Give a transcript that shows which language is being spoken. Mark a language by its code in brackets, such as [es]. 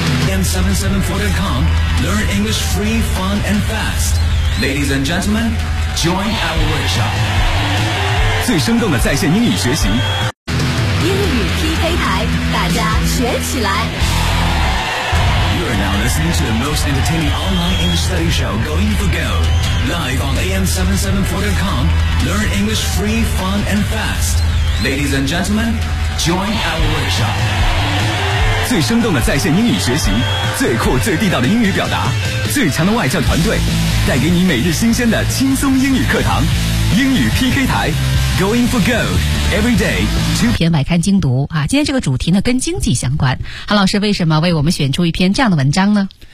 [en] M774.com, learn English free, fun, and fast. Ladies and gentlemen, join our workshop. [zh] 最生动的在线英语学习，英语 PK 台，大家学起来。 [en] You are now listening to the most entertaining online English study show going for gold. Live on AM774.com, learn English free, fun, and fast. Ladies and gentlemen, join our workshop. [zh] 最生动的在线英语学习，最酷最地道的英语表达，最强的外教团队，带给你每日新鲜的轻松英语课堂。英语 PK 台 ， [en] Going for Gold Every Day。 [zh] 一篇百刊精读啊，今天这个主题呢跟经济相关。韩老师为什么为我们选出一篇这样的文章呢？